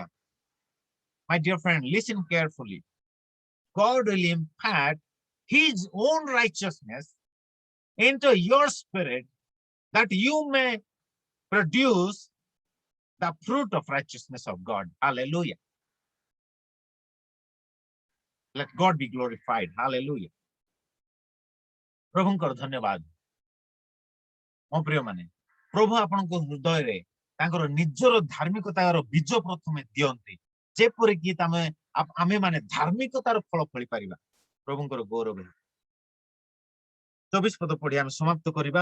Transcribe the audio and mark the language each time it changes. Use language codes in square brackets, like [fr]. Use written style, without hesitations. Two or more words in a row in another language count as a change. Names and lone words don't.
[en] My dear friend, listen carefully. God will impart his own righteousness into your spirit that you may produce the fruit of righteousness of God. Hallelujah. Let God be glorified. Hallelujah. [or] ପ୍ରଭୁଙ୍କର ଧନ୍ୟବାଦ। ମୋ ପ୍ରିୟ ମାନେ, ପ୍ରଭୁ ଆପଣଙ୍କ ହୃଦୟରେ ତାଙ୍କର ନିଜର ଧାର୍ମିକତାର ବୀଜ ପ୍ରଥମେ ଦିଅନ୍ତି, ଯେପରିକି ଆମେ ମାନେ ଧାର୍ମିକତାର ଫଳ ଫଳି ପାରିବା। ପ୍ରଭୁଙ୍କର ଗୌରବ। 24 ପଦ ପଢି ଆମେ ସମାପ୍ତ କରିବା।